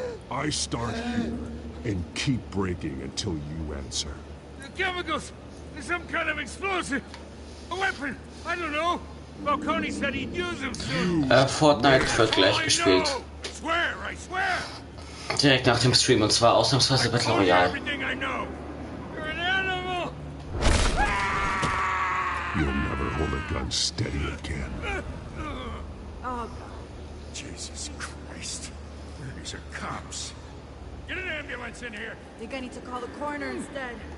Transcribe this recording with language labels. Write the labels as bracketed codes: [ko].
[en] I start here and keep breaking until you answer. The chemicals! There's some kind of explosive! A weapon! I don't know! Falcone said he'd use them soon! [de] Fortnite wird gleich gespielt. [en] I swear! [de] Direkt nach dem Stream, und zwar ausnahmsweise Battle Royale. [en] Everything I know! You're an animal! You'll never hold a gun steady again. Oh, Jesus Christ. These are cops. Get an ambulance in here! I think I need to call the coroner instead.